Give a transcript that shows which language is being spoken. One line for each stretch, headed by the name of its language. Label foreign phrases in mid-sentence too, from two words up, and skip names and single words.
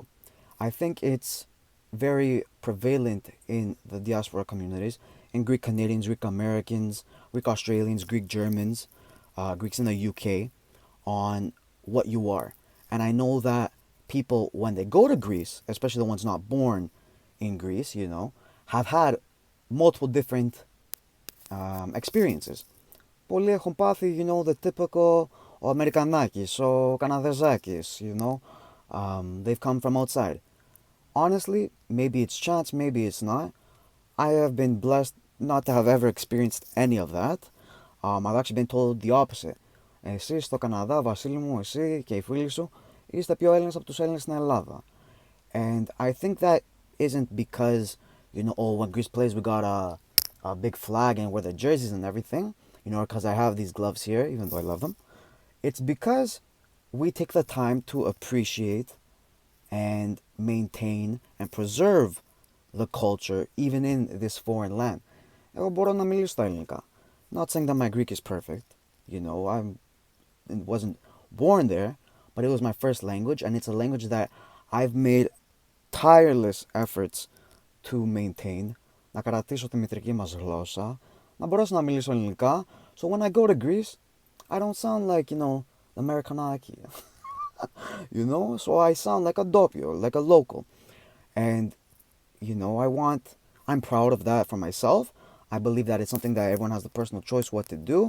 English: I think it's very prevalent in the diaspora communities, in Greek Canadians, Greek Americans, Greek Australians, Greek Germans, Greeks in the UK, on what you are. And I know that people, when they go to Greece, especially the ones not born in Greece, have had multiple different experiences.
Greek: Πολλοί έχουν πάθει,
English: the typical
Greek: ο Αμερικανάκης, ο Καναδεζάκης,
English: they've come from outside. Honestly, maybe it's chance, maybe it's not. I have been blessed not to have ever experienced any of that. I've actually been told the opposite.
Greek: Εσύ στο Καναδά, Βασίλη μου, εσύ και οι φίλοι σου, είστε πιο Έλληνες από τους Έλληνες στην Ελλάδα.
English: And I think that isn't because, when Greece plays, we got a big flag and wear the jerseys and everything, because I have these gloves here, even though I love them. It's because we take the time to appreciate and maintain and preserve the culture even in this foreign land.
Greek: Εγώ μπορώ να μιλήσω στα ελληνικά.
English: Not saying that my Greek is perfect. I wasn't born there, but it was my first language, and it's a language that I've made tireless efforts to maintain.
Greek: Να κρατήσω τη μητρική μας γλώσσα, να μπορέσω να μιλήσω ελληνικά.
English: So when I go to Greece, I don't sound like, Americanaki. So I sound like a doppio, like a local. And, I'm proud of that for myself. I believe that it's something that everyone has the personal choice what to do.